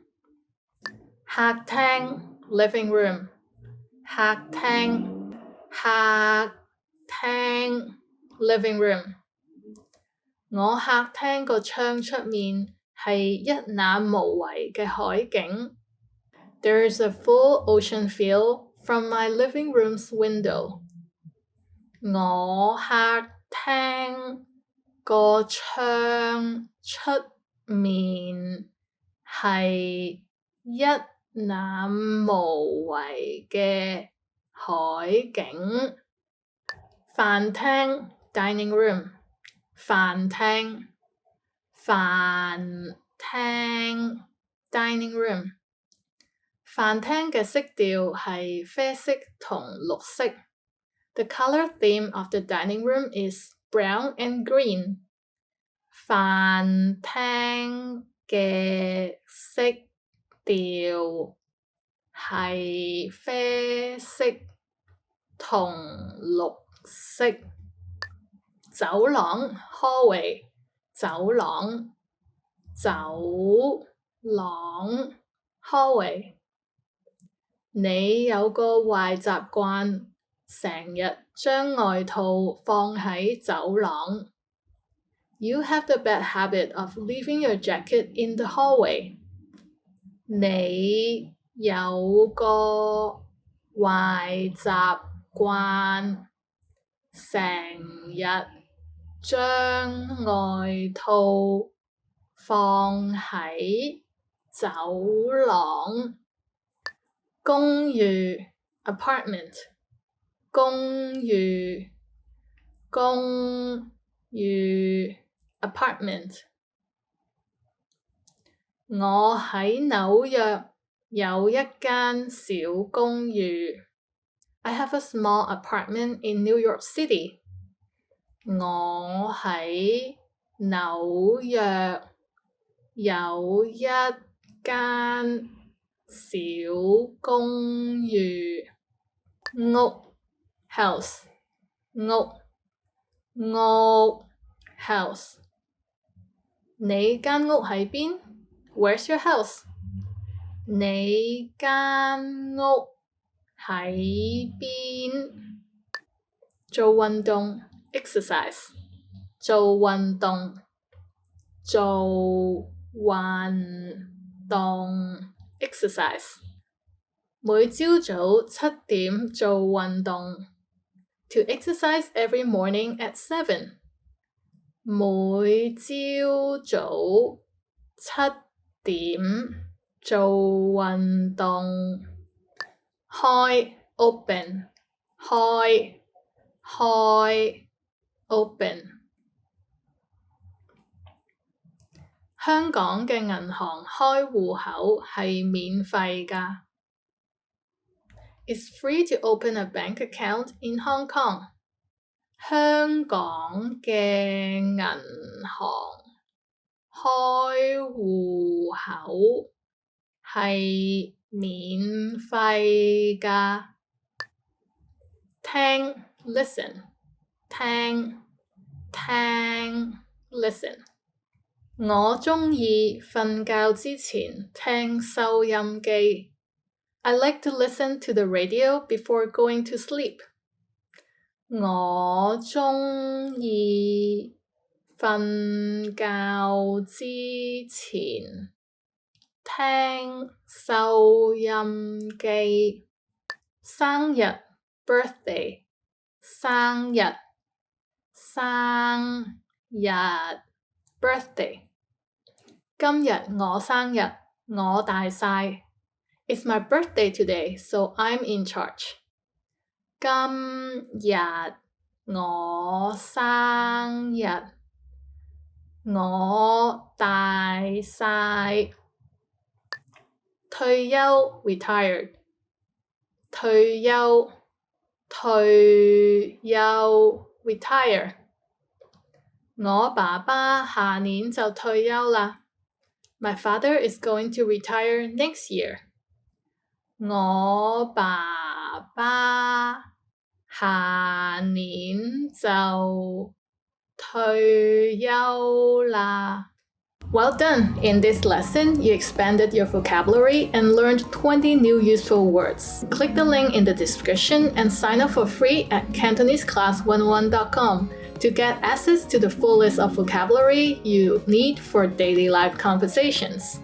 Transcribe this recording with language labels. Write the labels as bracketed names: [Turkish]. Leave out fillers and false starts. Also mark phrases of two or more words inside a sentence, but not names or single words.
[English] 客廳 living room 客廳 living room [Cantonese] 我客廳個窗出面係一覽無遺嘅海景。 [English] There is a full ocean view from my living room's window. [Cantonese] 我客廳個窗出面係一覽無遺嘅海景。 [English] 飯廳 dining room 飯廳 dining room [Cantonese] 飯廳嘅色調係啡色同綠色。 [English] The color theme of the dining room is brown and green. [Cantonese] 飯廳嘅色調係啡色同綠色。 [English] 走廊 hallway 走廊 hallway [Cantonese] 你有個壞習慣，成日將外套放喺走廊。 [English] You have the bad habit of leaving your jacket in the hallway. [Cantonese] 你有個壞習慣，成日將外套放喺走廊。公寓 apartment 公寓apartment。我喺紐約有一間小公寓。 [English] I have a small apartment in New York City。 [Cantonese] 我喺紐約有一間小公寓。屋 house 屋 house。你間屋喺邊？ [English] Where's your house？ [Cantonese] 你間屋喺邊？做運動 exercise 做運動 exercise。每朝早7點做運動。 [English] To exercise every morning at 7。 [Cantonese] 每朝早7點做運動。開 open 開 open。香港嘅銀行開戶口係免費㗎。 [English] It's free to open a bank account in Hong Kong。 [Cantonese] 香港嘅銀行開戶口係免費㗎。聽 listen 聽 listen。我鍾意瞓覺之前聽收音機。 [English] I like to listen to the radio before going to sleep。 [Cantonese] 我鍾意瞓覺之前聽收音機。生日 birthday 生日 birthday。今日我生日，我大晒。 [English] It's my birthday today, so I'm in charge。 [Cantonese] 今日我生日，我大晒。退休 retired 退休 retire。我爸爸下年就退休啦。 [English] My father is going to retire next year。 [Cantonese] 我爸爸下年就退休啦。 [English] Well done! In this lesson, you expanded your vocabulary and learned 20 new useful words. Click the link in the description and sign up for free at CantoneseClass101.com to get access to the full list of vocabulary you need for daily life conversations.